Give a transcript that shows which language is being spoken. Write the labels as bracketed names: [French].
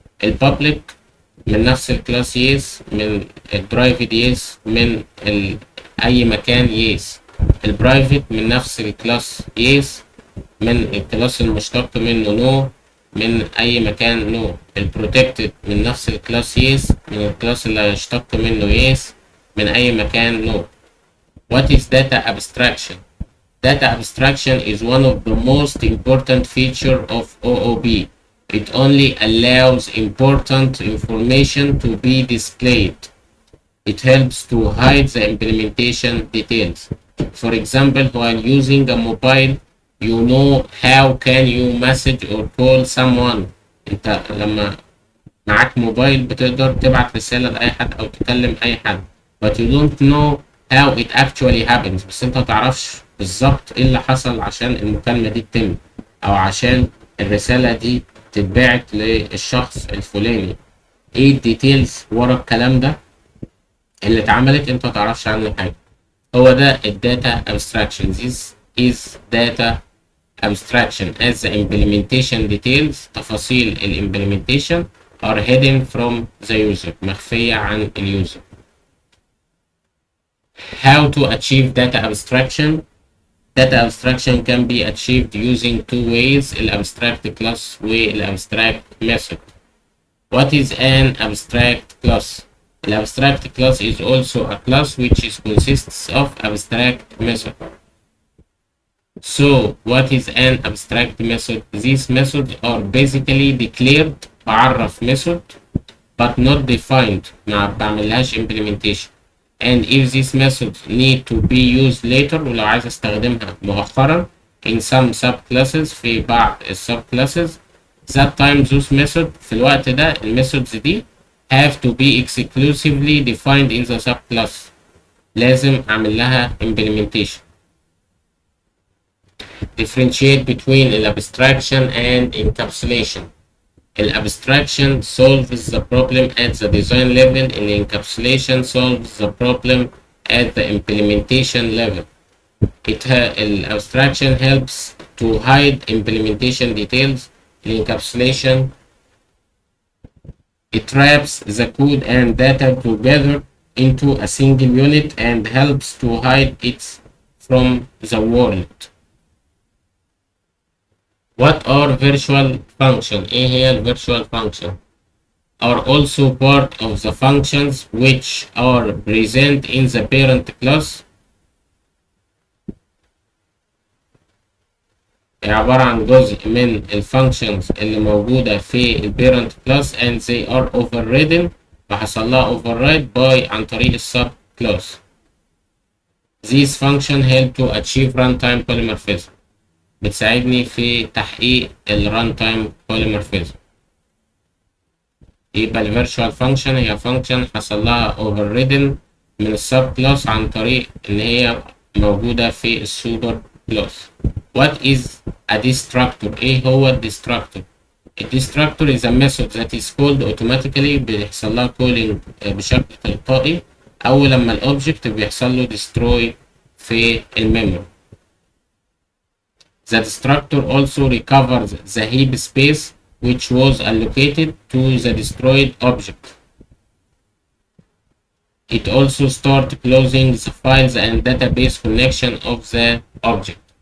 [Arabic] البابليك من نفس الكلاس يس من البرايفت يس من أي مكان يس. البرايفت من نفس الكلاس يس من الكلاس المشتق منه نو من أي مكان نو. البروتكتد من نفس الكلاس يس من الكلاس اللي هيشتق منه يس من أي مكان نو. [English] What is data abstraction? Data abstraction is one of the most important features of OOP. It only allows important information to be displayed. It helps to hide the implementation details. For example, while using a mobile, you know how can you message or call someone. [Arabic] انت لما معاك موبايل بتقدر تبعت رسالة لأي حد أو تكلم أي حد. [English] But you don't know how it actually happens. [Arabic] بس انت متعرفش بالظبط ايه اللي حصل عشان المكالمة دي تتم او عشان الرسالة دي تتبعت للشخص الفلاني. ايه الديتيلز ورا الكلام ده اللي اتعملت انت متعرفش عنه حاجة. هو ده الداتا abstraction. [English] This is data abstraction as the implementation details [Arabic] تفاصيل [English] implementation are hidden from the user [Arabic] مخفية عن اليوزر. [English] How to achieve data abstraction? Data abstraction can be achieved using two ways, abstract class والabstract method. What is an abstract class? An abstract class is also a class which consists of abstract method. So, what is an abstract method? These methods are basically declared [Arabic] بعرف [English] method but not defined [Arabic] ما بعملهاش [English] implementation. And if these methods need to be used later [Arabic] ولو عايز استخدمها مؤخرا [English] in some subclasses [Arabic] في بعض [English] subclasses that time those methods [Arabic] في الوقت ده [English] methods دي have to be exclusively defined in the subclass. [Arabic] لازم أعمل لها implementation. [English] Differentiate between abstraction and encapsulation. الابستراكشن solves the problem at the design level. encapsulation solves the problem at the implementation level. Abstraction helps to hide implementation details. Encapsulation, it wraps the code and data together into a single unit and helps to hide it from the world. What are virtual functions? [Arabic] ايه هي [English] virtual function? Are also part of the functions which are present in the parent class. [Arabic] عبارة عن جزء من الفانكشنز اللي موجودة في البيرنت كلاس [English] and they are overridden [Arabic] فحصل لها override by عن طريق السب كلاس. [English] These functions help to achieve runtime polymorphism. [Arabic] بتساعدني في تحقيق الران polymorphism. يبقى الفيرتشوال فانكشن هي فانكشن حصل لها overridden من السب كلاس عن طريق ان هي موجودة في السوبر كلاس. [English] What is a destructor؟ [Arabic] ايه هو الديستراكتور؟ الديستراكتور [English] is a method that is called automatically [Arabic] بيحصل لها calling بشكل تلقائي أول لما الأوبجكت بيحصل له destroy في الميموري. [English] The destructor also recovers the heap space which was allocated to the destroyed object. It also starts closing the files and database connection of the object.